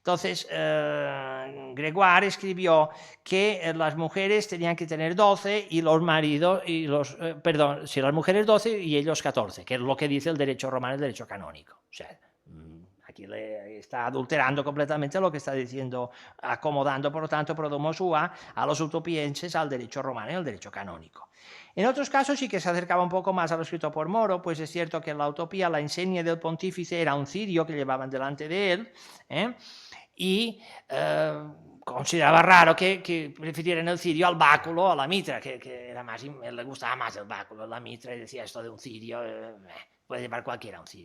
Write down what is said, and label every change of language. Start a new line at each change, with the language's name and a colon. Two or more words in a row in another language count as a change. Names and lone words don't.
Spanish: Entonces, Gregoire escribió que las mujeres tenían que tener 12 y los maridos, perdón, si las mujeres 12 y ellos 14, que es lo que dice el derecho romano, el derecho canónico. O sea, aquí le está adulterando completamente lo que está diciendo, acomodando, por lo tanto,
Latin: pro domo sua
Spanish: a los utopienses al derecho romano y al derecho canónico. En otros casos sí que se acercaba un poco más a lo escrito por Moro, pues es cierto que en la utopía la insignia del pontífice era un cirio que llevaban delante de él, y consideraba raro que prefirieran el cirio al báculo, a la mitra, que era más, le gustaba más el báculo, la mitra, y decía esto de un cirio, puede llevar cualquiera un cirio.